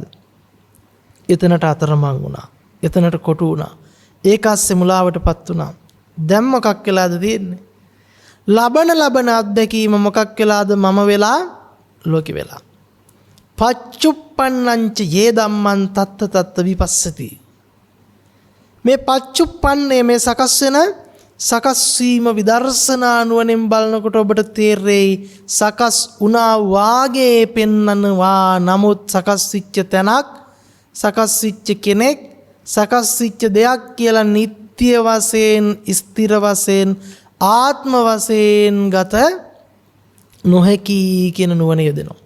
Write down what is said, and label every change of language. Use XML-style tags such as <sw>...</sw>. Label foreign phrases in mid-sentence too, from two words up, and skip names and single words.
<si>එතනට අතරමං වුණා. එතනට කොටු වුණා. ඒක ඇස්සේ මුලාවටපත් වුණා. දැන් මොකක් වෙලාද තියෙන්නේ? ලබන අත්දැකීම මොකක් වෙලාද? මම වෙලා ලෝකෙ වෙලා.</si> <pi>පච්චුප්පන්නංච යේ ධම්මං තත්ත තත්ත විපස්සති.</pi> <si>මේ පච්චුප්පන්නේ මේ සකස් වීම විදර්ශනා නුවණින් බලනකොට ඔබට තේරෙයි සකස් වුණා වාගේ පෙන්නනවා. නමුත් සකස් වෙච්ච තැනක්, සකස් වෙච්ච කෙනෙක්, සකස් වෙච්ච දෙයක් කියලා නිත්‍ය වශයෙන්, ස්ථිර වශයෙන්, ආත්ම වශයෙන් ගත නොහැකි කියන නුවණ යෙදෙනවා.</si>